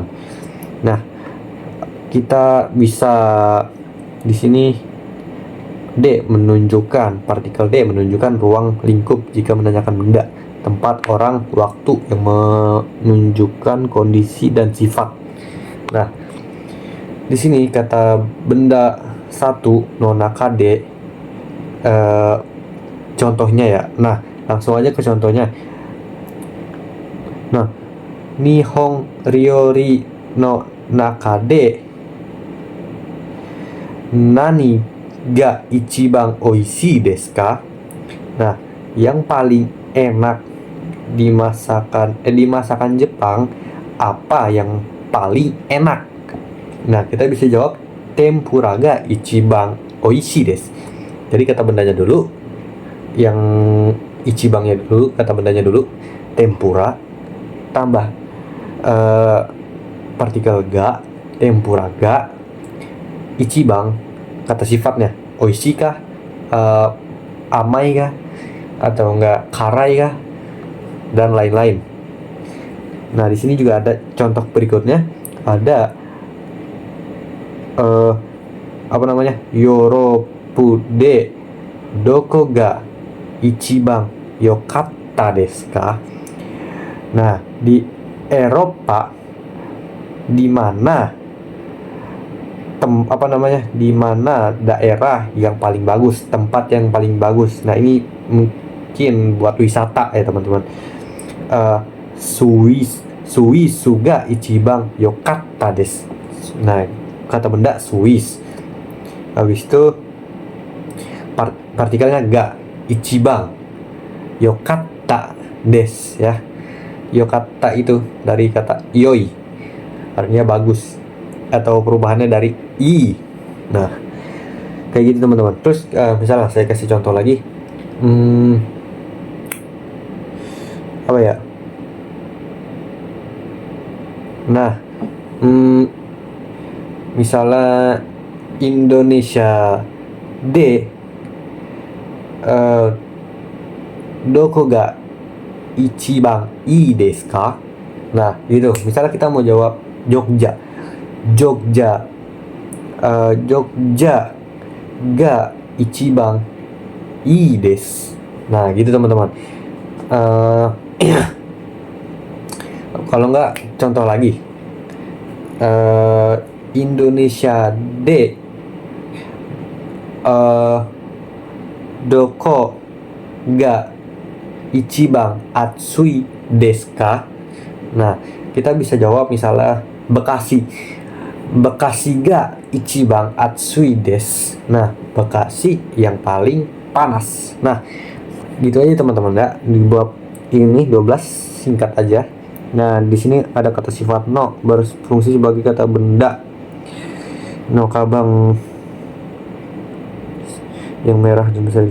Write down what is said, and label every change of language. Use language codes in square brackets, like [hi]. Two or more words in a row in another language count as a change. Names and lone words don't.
[id] Nah, kita bisa di sini partikel D menunjukkan ruang lingkup jika menanyakan benda, tempat, orang, waktu yang menunjukkan kondisi dan sifat. Nah, di sini kata benda satu [ja] の中で, [id] contohnya ya. Nah, langsung aja ke contohnya. Nah, [ja] 日本料理の中で何が一番おいしいですか? [id] Nah, yang paling enak di masakan Jepang, apa yang paling enak? Nah, kita bisa jawab [ja] 天ぷらが一番おいしいです. [id] Jadi kata bendanya dulu, yang ichibangnya dulu, kata bendanya dulu, tempura, tambah partikel ga, [ja] 天ぷらが、一番, [id] kata sifatnya oishii kah, uh, amai kah, atau enggak karai kah, dan lain-lain. Nah, di sini juga ada contoh berikutnya, ada apa namanya, [ja] ヨーロッパでどこが一番よかったですか. [id] Nah, di Eropa di mana di mana daerah yang paling bagus, tempat yang paling bagus. Nah, ini mungkin buat wisata ya teman-teman. [ja] スイスが一番よかったです. [id] Nah, kata benda Swiss. Habis itu partikelnya ga, [ja] 一番、よかったです ya. [id] Yokatta itu dari kata yoi, artinya bagus, atau perubahannya dari i. Nah, kayak gitu teman-teman. Terus misalnya saya kasih contoh lagi, apa ya? Nah, misalnya [ja] インドネシアでどこが一番いいですか? [id] Nah, gitu. Misalnya kita mau jawab Jogja. [ja] ジョグジャが一番いいです. [id] Nah, gitu teman-teman. Kalau enggak, contoh lagi. [ja] インドネシアでどこが一番暑いですか? [id] Nah, kita bisa jawab misalnya Bekasi. [ja] ブカシが一番暑いです. [id] Nah, Bekasi yang paling panas. Nah, gitu aja teman-teman ya. Di bab ini 12 singkat aja. Nah, di sini ada kata sifat no berfungsi sebagai kata benda. No kabang yang merah dan besar itu.